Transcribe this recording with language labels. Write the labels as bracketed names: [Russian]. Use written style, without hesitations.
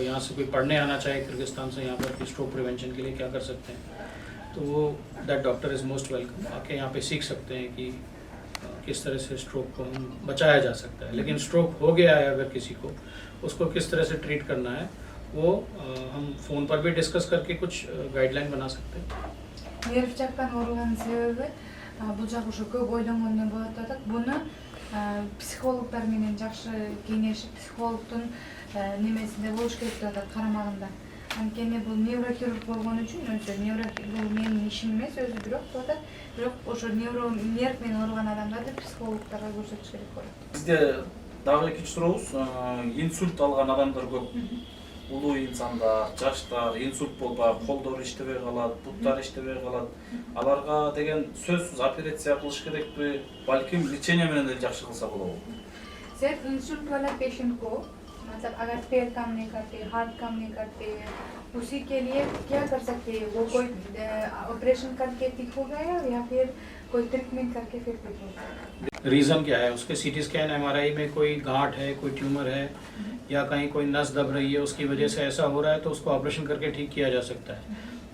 [Hindi] यहाँ से कोई पढ़ने आना चाहे किर्गिस्तान से यहाँ पर कि स्ट्रोक प्रिवेंशन के लिए क्या कर सकते हैं, तो वो [English] That doctor is most welcome. [Hindi] आके यहाँ पे सीख सकते हैं कि किस तरह से स्ट्रोक को हम बचाया जा सकता है। लेकिन स्ट्रोक हो गया है अगर किसी को, उसको किस तरह से ट्रीट करना है, वो हम फ़ोन पर भी डिस्कस करके कुछ गाइडलाइन बना सकते हैं। [Kyrgyz] Нерв жактан ооруган себеби бул жак ушу көп ойлонгондон болот атат. Буну психологдор менен жакшы кеңешип, психологдун немесинде болуш керек деп атат, карамагында. Анткени бул неврохирург болгон үчүн өзү бул менин ишим эмес, өзү бирок деп атат. Бирок ошо нерв менен ооруган адамдарды психологдорго көрсөтүш керек болот. Бизде дагы экинчи сурообуз, инсульт алган адамдар көп. Улуу инсандар, жаштар, инсульт болбай, колдору иштебей калат, буттары иштебей калат. Аларга деген сөзсүз операция кылыш керекпи? Балким лечение менен эле жакшы кылса болобу? [Hindi] सर इंसुलिन वाला पेशेंट को मतलब अगर पैर काम नहीं करते, हाथ काम नहीं करते, उसी के लिए क्या कर सकते हैं? वो कोई ऑपरेशन करके ठीक होगा या फिर कोई ट्रीटमेंट करके फिर ठीक होगा? रीज़न क्या है उसके? सीटी स्कैन, एमआरआई में कोई गांठ है, कोई ट्यूमर है, या कहीं कोई नस दब रही है, उसकी वजह से ऐसा हो रहा है, तो उसको ऑपरेशन करके ठीक किया जा सकता है।